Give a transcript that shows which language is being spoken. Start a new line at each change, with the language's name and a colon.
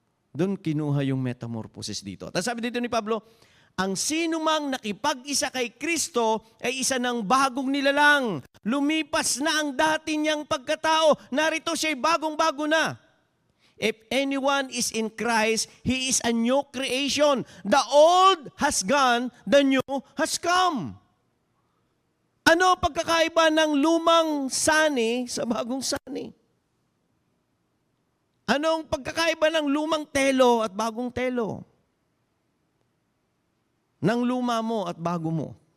Filipino: Doon kinuha yung metamorphosis dito. Tapos sabi dito ni Pablo, ang sinumang nakipag-isa kay Kristo ay isa ng bagong nilalang. Lumipas na ang dati niyang pagkatao. Narito siya'y bagong-bago na.
English: If anyone is in Christ, he is a new creation. The old has gone, the new has come.
Filipino: Ano pagkakaiba ng lumang sani sa bagong sani? Anong pagkakaiba ng lumang telo at bagong telo? Ng luma mo at bago mo.